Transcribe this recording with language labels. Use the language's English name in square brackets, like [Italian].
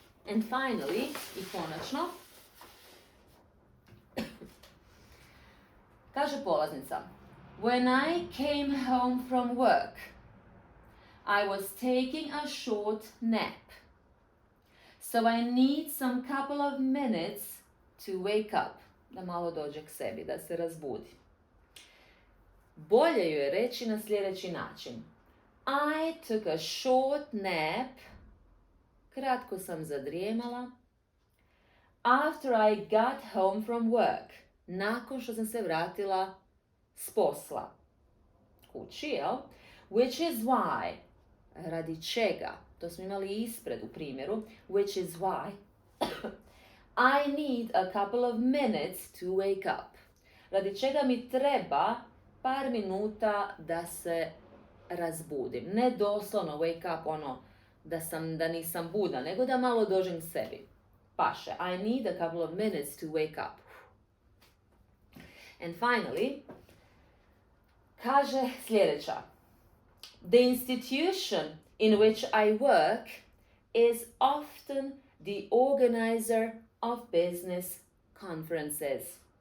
[English] And finally, [Croatian] i konačno, kaže polaznica, [English] when I came home from work, I was taking a short nap. So I need some couple of minutes to wake up. [Croatian] Da malo dođe k sebi, da se razbudi. Bolje joj je reći na sljedeći način. [English] I took a short nap. [Croatian] Kratko sam zadrijemala. [English] After I got home from work. [Croatian] Nakon što sam se vratila s posla, kući, jel? [English] Which is why, [Croatian] radi čega, to smo imali ispred u primjeru, [English] which is why, I need a couple of minutes to wake up. [Croatian] Radi čega mi treba par minuta da se razbudim. Ne doslovno wake up, da nisam budan, nego da malo dođem sebi. Paše. [English] I need a couple of minutes to wake up. And finally, [Croatian] kaže sljedeća. [English] The institution in which I work is often the organizer of business conferences.